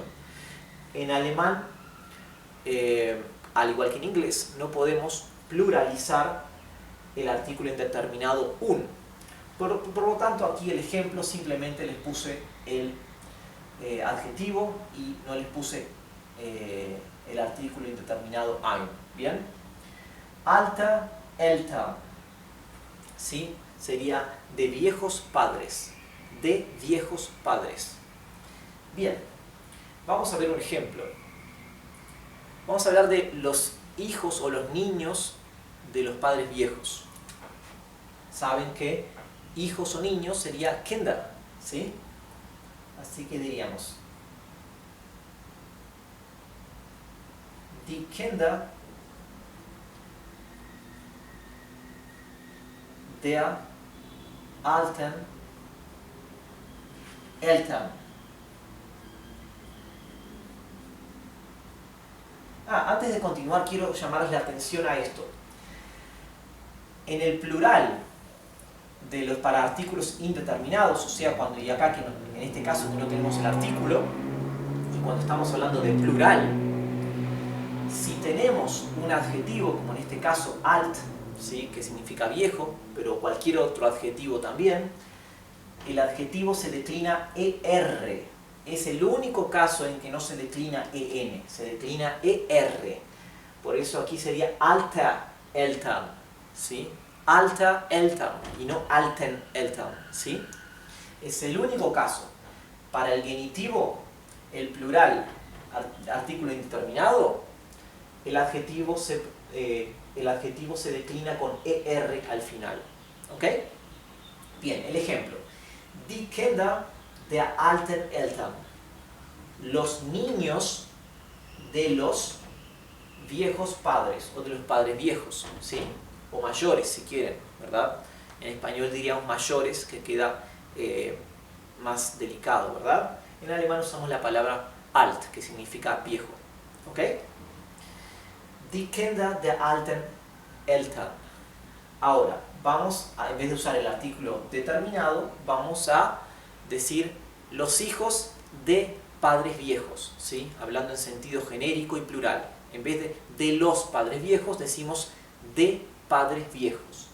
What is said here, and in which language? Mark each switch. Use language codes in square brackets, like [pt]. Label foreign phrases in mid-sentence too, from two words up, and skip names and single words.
[es] En alemán, al igual que en inglés, no podemos pluralizar el artículo indeterminado un. Por lo tanto, aquí el ejemplo simplemente les puse el adjetivo y no les puse el artículo indeterminado ein. [de] ¿Bien? Alter Eltern, [es] ¿sí? Sería de viejos padres. De viejos padres. Bien, vamos a ver un ejemplo. Vamos a hablar de los hijos o los niños de los padres viejos. Saben que hijos o niños sería Kinder, ¿sí? Así que diríamos: [de] Die Kinder der alten Eltern. [es] Antes de continuar quiero llamarles la atención a esto. En el plural de los para artículos indeterminados, o sea, cuando y acá, en este caso que no tenemos el artículo, y cuando estamos hablando de plural, si tenemos un adjetivo, como en este caso alt, ¿sí? Que significa viejo, pero cualquier otro adjetivo también, el adjetivo se declina ER. Es el único caso en que no se declina EN, se declina ER. Por eso aquí sería [de] alter Eltern, [es] ¿sí? [de] Alter Eltern [es] y no [de] alten Eltern, [es] ¿sí? Es el único caso. Para el genitivo, el plural, artículo indeterminado, el adjetivo se declina con ER al final. ¿Ok? Bien, el ejemplo. [de] Die Kinder der alten Eltern. [es] Los niños de los viejos padres, o de los padres viejos, ¿sí? O mayores, si quieren, ¿verdad? En español diríamos mayores, que queda más delicado, ¿verdad? En alemán usamos la palabra alt, que significa viejo. ¿Ok? [de] Die Kinder der alten Eltern. [es] Ahora, en vez de usar el artículo determinado, vamos a decir los hijos de padres viejos, ¿sí? Hablando en sentido genérico y plural. En vez de los padres viejos, decimos de padres viejos.